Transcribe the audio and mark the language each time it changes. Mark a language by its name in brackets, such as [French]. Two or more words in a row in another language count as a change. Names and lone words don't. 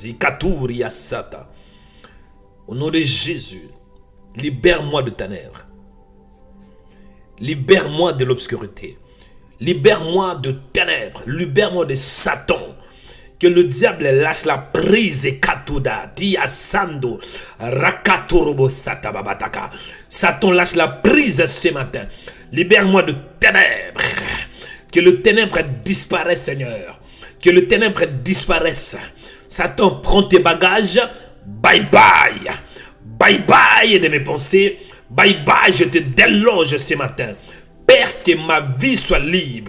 [French] Ikaturi Asata. Au nom de Jésus, libère-moi de ténèbres. Libère-moi de l'obscurité. Libère-moi de ténèbres. Libère-moi de Satan. Que le diable lâche la prise et katuda. Dia sando. Rakaturobo satababataka. Satan lâche la prise ce matin. Libère-moi de ténèbres. Que le ténèbre disparaisse, Seigneur. Que le ténèbre disparaisse. Satan, prends tes bagages. [English] Bye bye. Bye bye [French] de mes pensées. [English] Bye bye, [French] je te déloge ce matin. Père, que ma vie soit libre.